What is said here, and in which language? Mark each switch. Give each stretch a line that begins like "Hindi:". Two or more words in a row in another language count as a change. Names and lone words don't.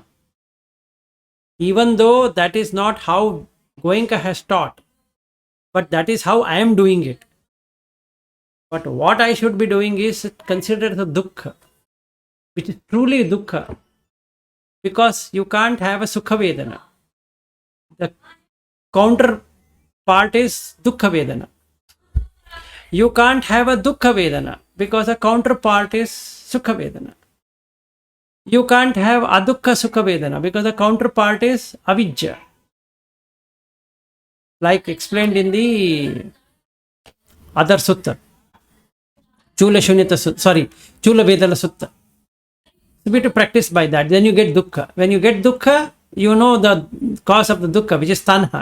English: Even though that is not how Goenka has taught, but that is how I am doing it. But what I should be doing is consider the dukkha, which is truly dukkha, because you can't have a
Pali: sukha vedana.
English: The counterpart is
Pali: dukkha vedana.
English: You can't have a
Pali: dukkha vedana
English: because a counterpart is
Pali: sukha vedana.
English: You can't have
Pali: adukha sukha vedana
English: because the counterpart is avijja. Like explained in the other sutta. Chula Shunyata Sutta, Chula Vedana Sutta. You need to practice by that. Then you get dukkha. When you get dukkha, you know the cause of the dukkha, which is tanha.